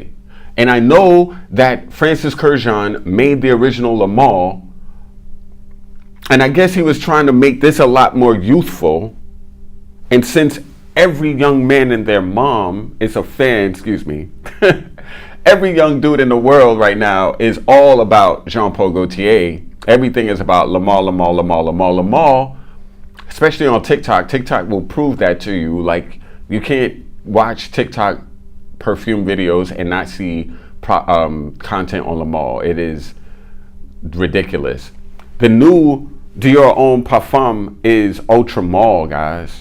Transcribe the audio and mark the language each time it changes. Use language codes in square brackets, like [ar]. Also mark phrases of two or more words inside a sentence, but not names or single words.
[en] And I know that Francis Kurkdjian made the original Le Male, and I guess he was trying to make this a lot more youthful. And since every young man and their mom is a fan, every young dude in the world right now is all about Jean-Paul Gaultier. Everything is about Le Male, Le Male, Le Male, Le Male, Le Male. Especially on TikTok. TikTok will prove that to you. Like, you can't watch TikTok perfume videos and not see content on Le Male. It is ridiculous. The new Dior Homme Parfum is Ultra Male, guys.